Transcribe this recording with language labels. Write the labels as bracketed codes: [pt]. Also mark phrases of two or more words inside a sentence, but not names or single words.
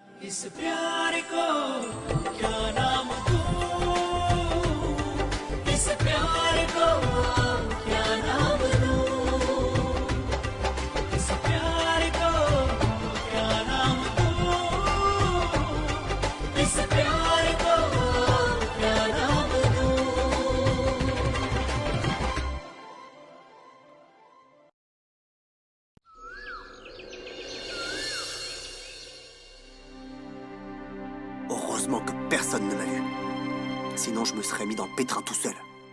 [hi] इस प्यार को क्या नाम दूं, इस प्यार को क्या नाम दूं, इस प्यार को क्या नाम दूं, इस प्यार को क्या नाम दूं। [fr] Heureusement que personne ne m'a vu. Sinon, je me serais mis dans le pétrin tout seul.